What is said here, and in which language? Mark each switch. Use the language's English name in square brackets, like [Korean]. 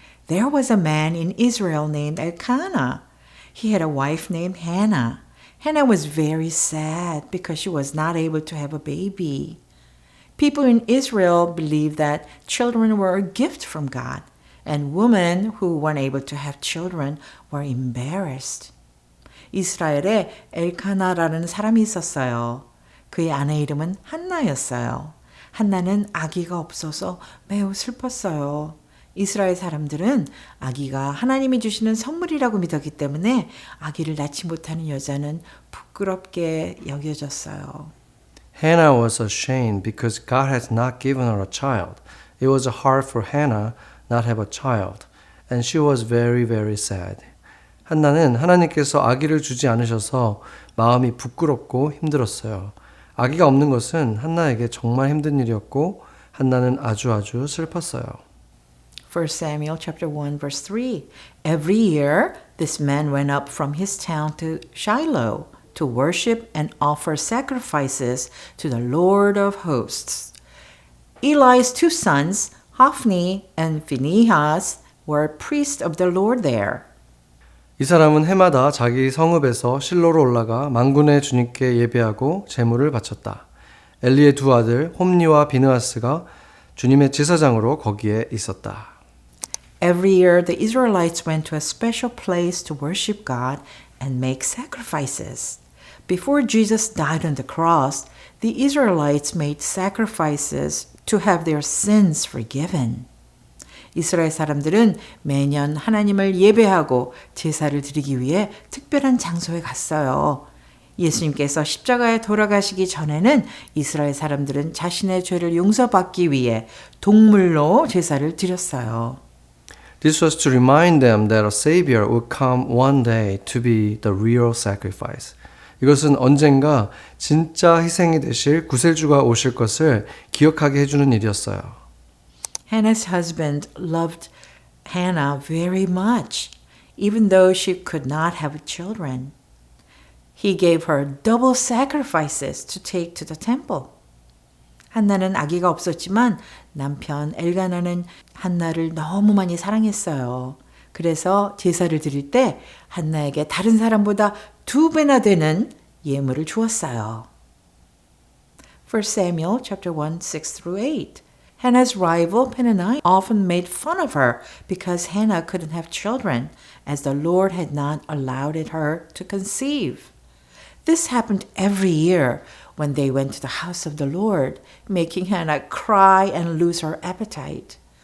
[English] There was a man in Israel named Elkanah. He had a wife named Hannah. Hannah was very sad because she was not able to have a baby. People in Israel believed that children were a gift from God, and women who weren't able to have children were embarrassed. [Korean] 이스라엘에 엘카나라는 사람이 있었어요. 그의 아내 이름은 한나였어요. 한나는 아기가 없어서 매우 슬펐어요. 이스라엘 사람들은 아기가 하나님이 주시는 선물이라고 믿었기 때문에 아기를 낳지 못하는 여자는 부끄럽게 여겨졌어요. [English] Hannah was ashamed because God had not given her a child. It was hard for Hannah not have a child, and she was very, very sad. [Korean] 한나는 하나님께서 아기를 주지 않으셔서 마음이 부끄럽고 힘들었어요. 아기가 없는 것은 한나에게 정말 힘든 일이었고 한나는 아주 슬펐어요. [English] 1 Samuel chapter 1 verse 3. Every year this man went up from his town to Shiloh to worship and offer sacrifices to the Lord of hosts. Eli's two sons, Hophni and Phinehas, were priests of the Lord there. [Korean] 이 사람은 해마다 자기 성읍에서 실로로 올라가 만군의 주님께 예배하고 제물을 바쳤다. 엘리의 두 아들 홈니와 비느하스가 주님의 제사장으로 거기에 있었다. [English] Every year the Israelites went to a special place to worship God and make sacrifices. Before Jesus died on the cross, the Israelites made sacrifices to have their sins forgiven. [Korean] 이스라엘 사람들은 매년 하나님을 예배하고 제사를 드리기 위해 특별한 장소에 갔어요. 예수님께서 십자가에 돌아가시기 전에는 이스라엘 사람들은 자신의 죄를 용서받기 위해 동물로 제사를 드렸어요. [English] This was to remind them that a Savior would come one day to be the real sacrifice. [Korean] 이것은 언젠가 진짜 희생이 되실 구세주가 오실 것을 기억하게 해주는 일이었어요. [English] Hannah's husband loved Hannah very much, even though she could not have children. He gave her double sacrifices to take to the temple. [Korean] 한나는 아기가 없었지만 남편 엘가나는 한나를 너무 많이 사랑했어요. 그래서 제사를 드릴 때 한나에게 다른 사람보다 2배나 되는 예물을 주었어요. [English] 1 Samuel chapter 1, 6 through 8. Hannah's rival Peninnah often made fun of her because Hannah couldn't have children, as the Lord had not allowed her to conceive. This happened every year. when they went to the house of the Lord, making Hannah cry and lose her appetite.